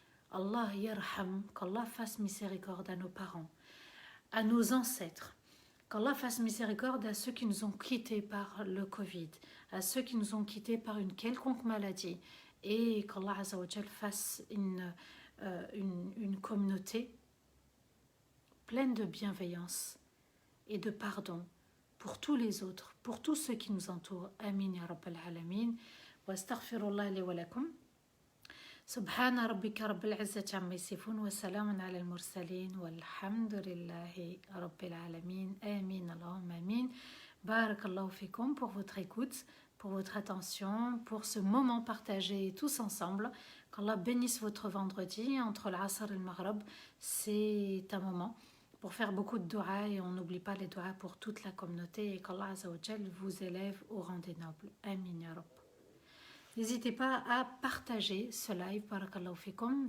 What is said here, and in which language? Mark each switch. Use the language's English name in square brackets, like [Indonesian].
[French] Allah yarham, qu'Allah fasse miséricorde à nos parents, à nos ancêtres, qu'Allah fasse miséricorde à ceux qui nous ont quittés par le Covid, à ceux qui nous ont quittés par une quelconque maladie, et qu'Allah Azza wa Jal fasse une communauté pleine de bienveillance et de pardon pour tous les autres, pour tous ceux qui nous entourent. [Arabic] Amin ya Rabbal Alamin. Wa astaghfirullah li wa lakum. سبحان ربك رب العزة عما يصفون وسلام على المرسلين والحمد لله رب العالمين آمين اللهم آمين بارك الله فيكم [French] pour votre écoute, pour votre attention, pour ce moment partagé tous ensemble. Qu'Allah bénisse votre vendredi entre l'Asr et le Maghrib. C'est un moment pour faire beaucoup de doigts et on n'oublie pas les doigts pour toute la communauté et qu'Allah Azza wa Jal vous élève au rang des nobles. Amin ya Rabb. N'hésitez pas à partager ce live, barakallahu fikum.